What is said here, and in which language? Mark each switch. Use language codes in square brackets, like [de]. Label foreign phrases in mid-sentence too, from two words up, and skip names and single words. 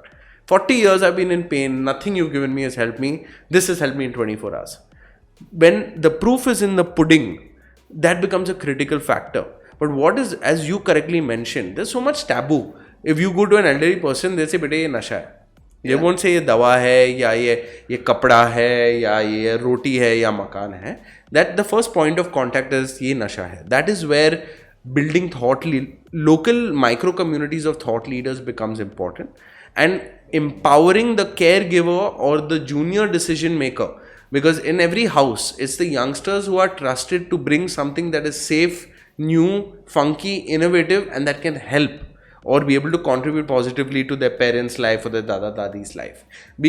[en] 40 years I've been in pain. Nothing you've given me has helped me. This has helped me in 24 hours. When the proof is in the pudding, that becomes a critical factor. But what is, as you correctly mentioned, there's so much taboo. If you go to an elderly person, they say, [hi] बेटा, ये नशा है. [en] They won't say, [hi] ये दवा है, या ये कपड़ा है, या ये रोटी है, या मकान है. [en] That the first point of contact is, [hi] ये नशा है. [en] That is where building local micro communities of thought leaders becomes important. And empowering the caregiver or the junior decision maker. Because in every house, it's the youngsters who are trusted to bring something that is safe, new, funky, innovative, and that can help or be able to contribute positively to their parents' life or their [hi] दादा दादी's [en] life.